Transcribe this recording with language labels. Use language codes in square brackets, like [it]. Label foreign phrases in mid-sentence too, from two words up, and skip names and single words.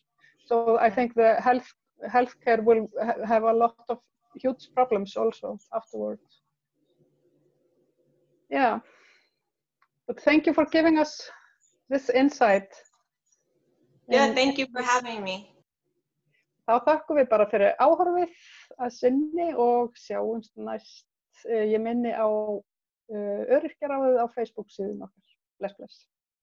[en] So I think the healthcare will have a lot of huge problems also afterwards. Yeah. But thank you for giving us this insight. Yeah, thank you for having me. [is] Þá þakkum við bara fyrir áhorfið að sinni og sjáumst næst. Ég minni á Öryrkjaráðið á Facebook síðun okkar. Bless.